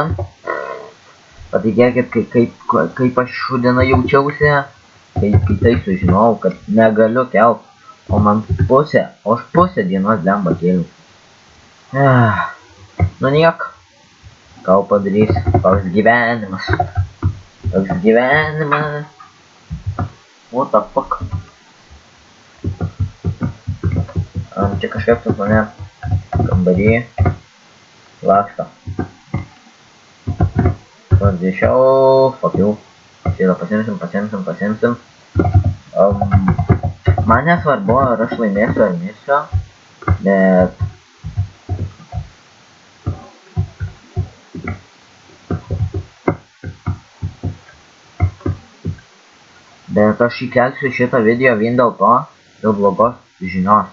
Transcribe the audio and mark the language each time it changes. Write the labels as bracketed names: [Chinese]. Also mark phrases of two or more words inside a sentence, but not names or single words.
[Lithuanian] Patikėkit, kaip aš šūdina jaučiausi. Kai tai sužinojau, kad negaliu kelt, o aš pusę dienos lemba kėliau. Niek. Ką padarys, toks gyvenimas. [English] What the fuck? [Lithuanian] Čia kažkaip pas mane kambarį laksto. Pradėšiau, [English] fuck you. [Lithuanian] Šitą pasiimsim. Man nesvarbu, ar aš laimėsiu ar mirsiu, bet aš įkelsiu šitą video vien dėl to, dėl blogos žinios.